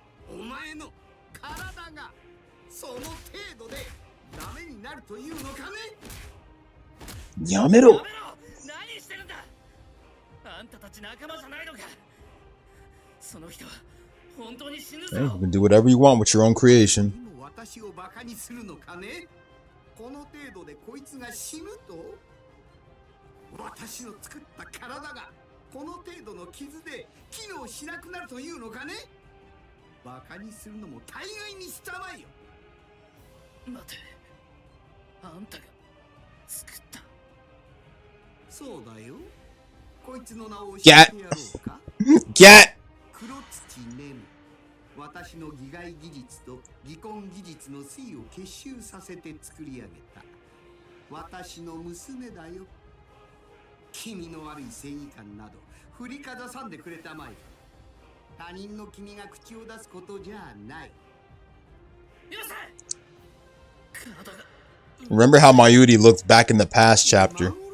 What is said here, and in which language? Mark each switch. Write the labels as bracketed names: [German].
[Japanese] お前の体がその程度でダメになるというのかね。やめろ。何してるんだ。あんたたち仲間じゃないのか。その人は本当に死ぬぞ。 [English] You can do whatever you want with your own creation. [Japanese] 私をバカにするのかね。この程度でこいつが死ぬと。私の作った体がこの程度の傷で機能しなくなるというのかね。バカにするのも大概にしたまえよ。待て、あんたが作った。そうだよ。こいつの名を教えてやろうか。 Get! 黒土ネム。私の擬骸技術と擬根技術の粋を結集させて作り上げた私の娘だよ。気味の悪い正義感など振りかざさんでくれたまえ。他人の君が口を出すことじゃない。 [English] Remember how Mayuri looked back in the past chapter?